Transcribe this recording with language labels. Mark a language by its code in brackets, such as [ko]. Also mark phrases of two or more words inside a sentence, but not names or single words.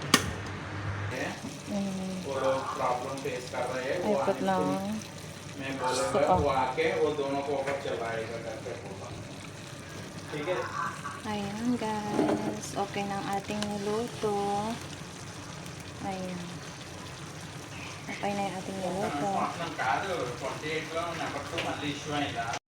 [en] problem face [hi] कर रहे हैं वो [tl] Ikot lang. [hi] मैं बोलूँगा वो आके वो दोनों को ऊपर चलाएगा करके ठीक है. [tl] Ayan guys. Okay na ang ating niluto. Ayan. Okay na yung ating niluto. [te] కాదు 28 లో నెంబర్ 2 మళ్ళీ ఇష్యూ అయిందా